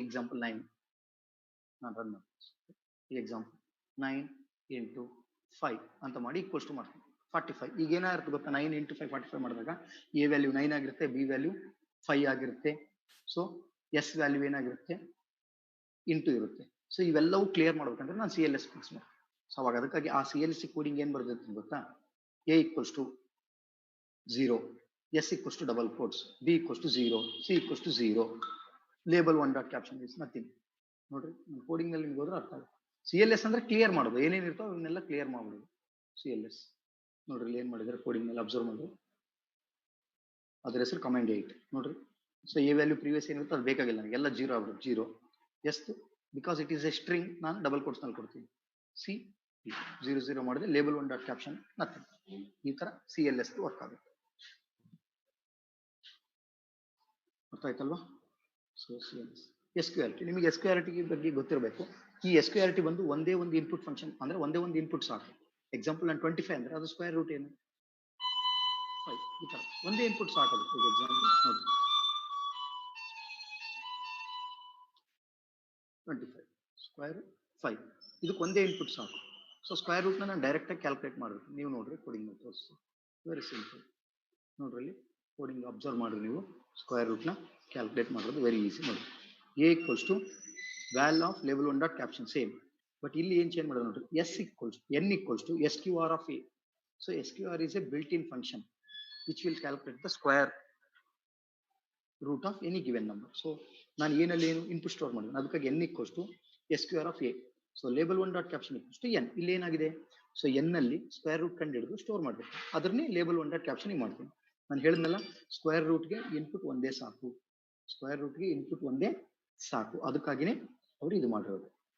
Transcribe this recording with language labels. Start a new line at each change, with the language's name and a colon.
Kannada: Example 9 ನಾನು run ಮಾಡ್ತೀನಿ. ಈ ಎಕ್ಸಾಂಪಲ್ 9 into 5 ಅಂತ ಮಾಡಿ ಈಕ್ವಲ್ಸ್ ಟು ಮಾಡ್ತೀನಿ 45. ಈಗ ಏನಾಗಿರುತ್ತೆ ಗೊತ್ತಾ, 9 into 5 45 ಮಾಡಿದಾಗ ಎ ವ್ಯಾಲ್ಯೂ 9 ಆಗಿರುತ್ತೆ, ಬಿ ವ್ಯಾಲ್ಯೂ 5 ಆಗಿರುತ್ತೆ. ಸೊ ಎಸ್ ವ್ಯಾಲ್ಯೂ ಏನಾಗಿರುತ್ತೆ, ಇಂಟು ಇರುತ್ತೆ. ಸೊ ಇವೆಲ್ಲವೂ ಕ್ಲಿಯರ್ ಮಾಡ್ಬೇಕಂದ್ರೆ ನಾನು CLS ಫಿಕ್ಸ್ ಮಾಡ್ತೀನಿ. ಸೊ ಅವಾಗ ಅದಕ್ಕಾಗಿ ಆ CLS ಕೋಡಿಂಗ್ ಏನ್ ಬರ್ತೈತೆ ಗೊತ್ತಾ,
English: a equals to 0, s equals to double quotes, b equals to 0, c equals to 0, label 1 dot caption is nothing.
Kannada: ನೋಡ್ರಿ, ಕೋಡಿಂಗ್ ನಲ್ಲಿ ನಿಮ್ಗೆ ಹೋದ್ರೆ ಅರ್ಥ ಆಗುತ್ತೆ. CLS ಅಂದ್ರೆ ಕ್ಲಿಯರ್ ಮಾಡೋದು, ಏನೇನು ಇರ್ತಾವ ಅವನ್ನೆಲ್ಲ ಕ್ಲಿಯರ್ ಮಾಡ್ಬಿಡೋದು CLS. ನೋಡ್ರಿ ಇಲ್ಲಿ ಏನ್ ಮಾಡಿದ್ರೆ ಕೋಡಿಂಗ್ ನಲ್ಲಿ ಅಬ್ಸರ್ವ್ ಮಾಡಿ, ಅದ್ರ ಹೆಸರು ಕಮಾಂಡ್ 8. ನೋಡ್ರಿ, ಸೊ ಎ ವ್ಯಾಲ್ಯೂ ಪ್ರೀವಿಯಸ್ ಏನಿರುತ್ತೆ ಅದು ಬೇಕಾಗಿಲ್ಲ ನನಗೆ, ಎಲ್ಲ 0 ಆಗ್ಬಿಡುತ್ತೆ.
English: 0 as because it is a string,
Kannada: ನಾನು ಡಬಲ್ ಕೋಟ್ಸ್ ನಲ್ಲಿ ಕೊಡ್ತೀನಿ.
English: C 0 0 ಮಾಡಿದೆ, label 1 dot caption nothing.
Kannada: ಈ ತರ CLS ವರ್ಕ್ ಆಗುತ್ತೆ. ಅರ್ಥ ಆಯ್ತಲ್ವಾ? So CLS. SQLT, ನಿಮಗೆ SQLT ಬಗ್ಗೆ ಗೊತ್ತಿರಬೇಕು. ಈ SQLT ಬಂದು ಒಂದೇ ಒಂದು ಇನ್ಪುಟ್ ಫಂಕ್ಷನ್, ಅಂದ್ರೆ ಒಂದೇ ಒಂದು ಇನ್ಪುಟ್ ಸಾಕು. ಎಕ್ಸಾಂಪಲ್ ನಾನು 25 ಅಂದ್ರೆ ಅದು ಸ್ಕ್ವೇರ್ ರೂಟ್ ಏನು 5. ಈ ತರ ಒಂದೇ ಇನ್ಪುಟ್ ಸಾಕಾಗುತ್ತೆ. ಈಗ ಎಕ್ಸಾಂಪಲ್ ನೋಡಿ, 25 ಸ್ಕ್ವೇರ್ 5, ಇದಕ್ಕೆ ಒಂದೇ ಇನ್ಪುಟ್ ಸಾಕು. ಸೊ ಸ್ಕ್ವೇರ್ ರೂಟ್ ನಾನು ಡೈರೆಕ್ಟ್ ಆಗಿ ಕ್ಯಾಲ್ಕುಲೇಟ್ ಮಾಡಬೇಕು. ನೀವು ನೋಡ್ರಿ ಕೋಡಿಂಗ್ ತೋರಿಸಿ, ವೆರಿ ಸಿಂಪಲ್. ನೋಡ್ರಿ ಇಲ್ಲಿ ಕೋಡಿಂಗ್ ಅಬ್ಸರ್ವ್ ಮಾಡ್ರಿ, ನೀವು ಸ್ಕ್ವೇರ್ ರೂಟ್ ನ ಕ್ಯಾಲ್ಕುಲೇಟ್ ಮಾಡೋದು ವೆರಿ ಈಸಿ.
English: ನೋಡಿ, a equals to val of label 1 dot caption same,
Kannada: but ಇಲ್ಲಿ ಏನ್ ಚೇಂಜ್ ಮಾಡೋದು ನೋಡ್ರಿ,
English: n equals to SQR of a. So SQR is a built-in function which will calculate the square root of any given number.
Kannada: So ನಾನು ಏನಲ್ಲಿ ಏನು input store ಮಾಡಿದ್ದೀನಿ, ಅದಕ್ಕಾಗಿ
English: n equals to SQR of a.
Kannada: So label 1 dot caption
English: equals to n.
Kannada: ಇಲ್ಲಿ ಏನಾಗಿದೆ, so n ನಲ್ಲಿ square root ಕಂಡು ಹಿಡಿದು ಸ್ಟೋರ್ ಮಾಡಬೇಕು, ಅದನ್ನೇ ಲೇಬಲ್ 1 ಡಾಟ್ ಕ್ಯಾಪ್ಷನ್ ಮಾಡ್ತೀನಿ. ನಾನು ಹೇಳಿದ್ನಲ್ಲ, ಸ್ಕ್ವೇರ್ ರೂಟ್ಗೆ ಇನ್ಪುಟ್ ಒಂದೇ ಸಾಕು, ಸ್ಕ್ವೇರ್ ರೂಟ್ಗೆ ಇನ್ಪುಟ್ ಒಂದೇ ಸಾಕು, ಅದಕ್ಕಾಗಿನೇ ಅವರು ಇದು ಮಾಡಿರೋದು.